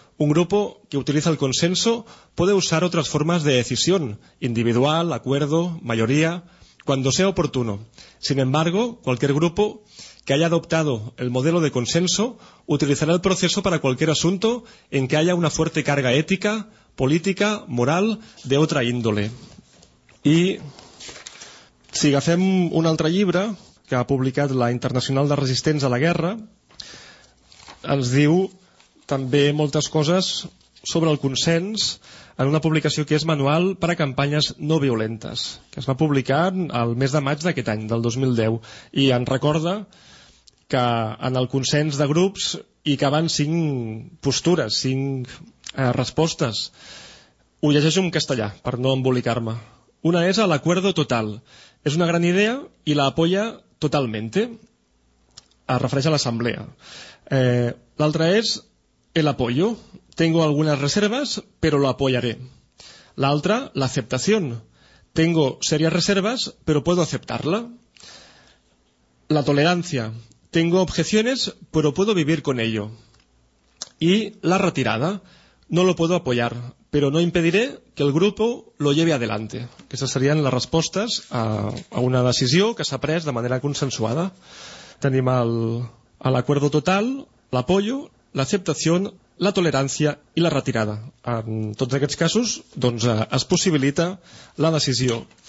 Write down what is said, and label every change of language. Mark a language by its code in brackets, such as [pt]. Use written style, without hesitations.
[es] Un grupo que utiliza el consenso puede usar otras formas de decisión, individual, acuerdo, mayoría, cuando sea oportuno. Sin embargo, cualquier grupo que haya adoptado el modelo de consenso utilizará el proceso para cualquier asunto en que haya una fuerte carga ética, política, moral, de otra índole. [ca] Y si agafem un altre llibre que ha publicat la Internacional de Resistents a la Guerra, ens diu també moltes coses sobre el consens en una publicació que és Manual per a Campanyes No Violentes, que es va publicar el mes de maig d'aquest any, del 2010, i ens recorda que en el consens de grups hi caben 5 postures, 5 respostes. Ho llegeixo en castellà, per no embolicar-me. Una és l'acuerdo total. És una gran idea i [es] l'apoya totalmente. [ca] Es refereix a l'assemblea. L'altra és el apoyo. [es] Tengo algunas reservas, pero lo apoyaré. [ca] L'altra, [es] la aceptación. Tengo serias reservas, pero puedo aceptarla. La tolerancia. Tengo objeciones, pero puedo vivir con ello. Y la retirada. No lo puedo apoyar, pero no impediré que el grupo lo lleve adelante. [ca] Aquestes serien les respostes a una decisió que s'ha pres de manera consensuada. Tenim el acuerdo total, l'apoyo, l'acceptació, la tolerància i la retirada. En tots aquests casos, doncs, es possibilita la decisió.